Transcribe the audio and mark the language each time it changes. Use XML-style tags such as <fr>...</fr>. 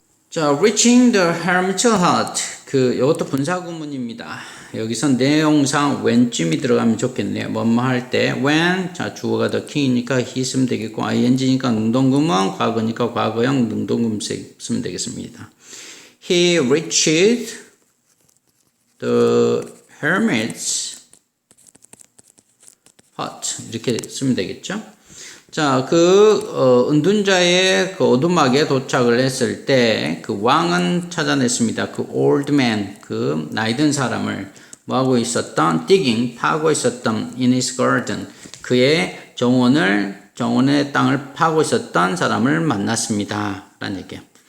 <en>자, reaching the hermit's hut.</en> <ko>이것도 분사구문입니다. 여기서 내용상 when쯤이 들어가면 좋겠네요. 뭐뭐 할 때 when, 자, 주어가</ko> <en>the king</en> <ko>이니까 he 쓰면 되겠고 ing니까 능동구문, 과거니까 과거형 능동구문 쓰면 되겠습니다.</ko> <en>He reached the hermit's hut.</en> <ko>이렇게 쓰면 되겠죠. 자, 은둔자의 그 오두막에 도착을 했을 때 그 왕은 찾아냈습니다. 그</ko> <en>old man,</en> <ko>그 나이든 사람을 뭐하고 있었던?</ko> <en>digging,</en> <ko>파고 있었던</ko> <en>in his garden,</en> <ko>그의 정원의 땅을 파고 있었던 사람을 만났습니다. 라는 얘기예요.</ko>